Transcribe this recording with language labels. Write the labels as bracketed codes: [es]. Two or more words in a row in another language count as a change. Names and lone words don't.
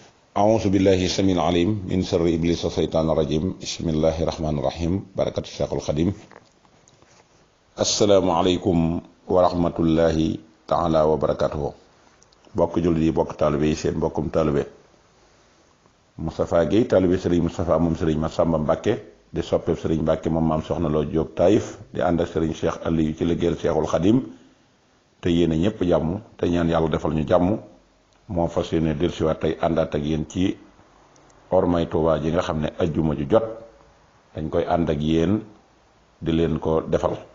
[ar] أعوذ بالله السميع العليم من شر إبليس الشيطان الرجيم بسم الله الرحمن الرحيم بركة الشيخ الخديم السلام عليكم ورحمة الله تعالى وبركاته [wo] bokk jullit yi bokk taalibe yi seen bokkum taalibe Moustapha Guèye taalibe Serigne Moustapha moom Serigne Massamba Mbacke di soppeeb Serigne Mbacke moom maam soxna Lo Diop Taïf di ànd ak Serigne Cheikh Aliou ci liggéeyal Cheikhul Khadim te yéene ñëpp jàmm te ñaan yàlla defal ñu jàmm moo fas yéene dellusiwaat tey àndaat ak yéen ci ormay Touba ji nga xam ne ajjuma ju jot dañ koy ànd ak yéen di leen ko defal